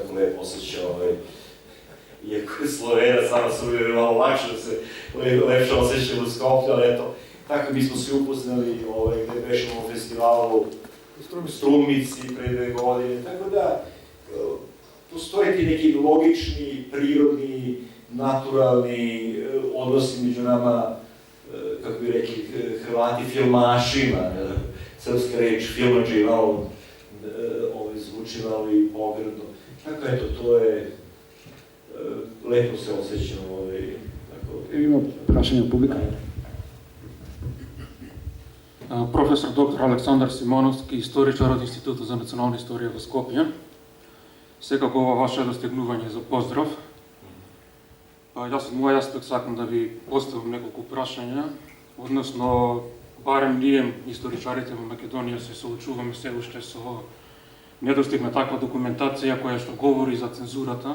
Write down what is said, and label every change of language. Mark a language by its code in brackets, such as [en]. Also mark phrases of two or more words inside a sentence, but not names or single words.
[sr] tako lepo osjeća, iako je Slovenac, nama su uvijek malo lakše da se lepše osjećamo u Skoplju, ali eto, tako mi smo se upoznali gde bešemo u festivalu u Strumici pre 2 godine, tako da postoje ti neki logični, prirodni, naturalni odnosi među nama, kako bi rekli Hrvati, filmašima, srpska reč, filmađi, malo zvuči zvučivalo i pogrdno. Tako eto, to je, lepo se osjećam. [mk] Има прашање од публика. Професор доктор Александар Симоновски, историчар од Институтот за национална историја во Скопје. Секако ова ваше достигнување за поздрав. Јас од мој аспект сакам да ви поставам неколку прашања, односно барем ние историчарите во Македонија се соочуваме се уште со недостиг на таква документација која што говори за цензурата.